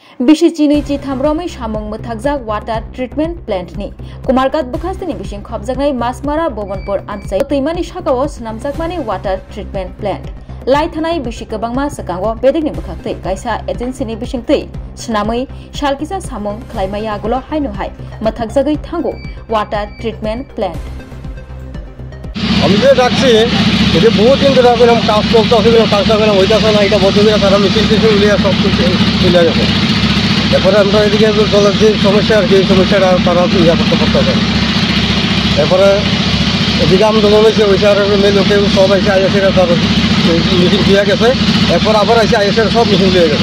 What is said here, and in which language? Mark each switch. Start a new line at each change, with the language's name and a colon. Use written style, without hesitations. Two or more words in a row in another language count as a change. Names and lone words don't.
Kok Borok: Bishi Chini Chithamromi Shamong Muthakjak
English: Water Treatment Plant
Kok Borok: ni Kumargat Bukhastini Bishing Khobjaknai Masmara Bobonpur Amsai Tuimani Shakawo Snamjakmani
English: Water Treatment Plant
Kok Borok: Lai Thanai Bishi Kabangma Sakangwo Bedikni Bukhakte Kaisa Agency ni Bishing Tei Snamui Shalkisa Samong Klaimaya Gulo Hainu Hai Muthakjagai Thango
English: Water Treatment Plant
Bangla: আমি যে যাচ্ছি এটা বহুত দিন ধরে আমরা কাজ করতে আসলে কাজটা করে হইতাছে না এটা বদলে তারা মেশিন টেশিন উলিয়া সব কিছু চলে গেছে এরপরে আমরা এদিকে জলের যে সমস্যা আর কি সমস্যাটা তারা ইয়া করতে পারতেছে এরপরে এদিকে আন্দোলন হয়েছে ওই আর মেয়ে লোকে সব এসে আইএসের তার মেশিন দিয়ে গেছে এরপর আবার এসে আইএসের সব মেশিন দিয়ে গেছে